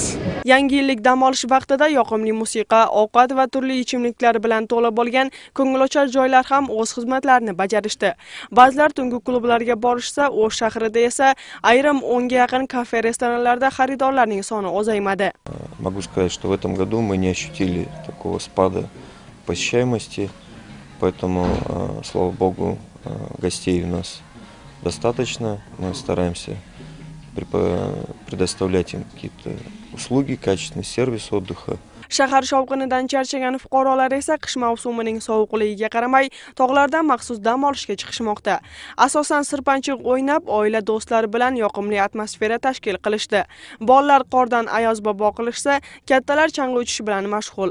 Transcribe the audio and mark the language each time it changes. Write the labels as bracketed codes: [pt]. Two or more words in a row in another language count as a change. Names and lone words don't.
[uz] Yangi yillik dam olish vaqtida yoqimli musiqa, ovqat va turli ichimliklar bilan to'la bo'lgan ko'ngilochar joylar ham o'z xizmatlarini bajarishdi. Ba'zilar tungi klublarga borishsa, O'sh shahrida esa ayrim 10 ga yaqin kafe, restoranlarda xaridorlarning soni ozaymadi. [ru] Могу сказать, что в этом году мы не ощутили такого спада посещаемости, поэтому, слава богу, гостей у нас достаточно. Мы стараемся предоставлять им какие-то услуги, качественный сервис отдыха. [uz] Shahar shovqinidan charchagan fuqarolar esa qish mavsumining sovuqligiga qaramay tog'lardan maxsus dam olishga chiqishmoqda. Asosan sirpanchiq o'ynab, oila do'stlari bilan yoqimli atmosfera tashkil qilishdi. Bolalar qordan ayoz bobo qilishsa, kattalar chang'i uchish bilan mashg'ul.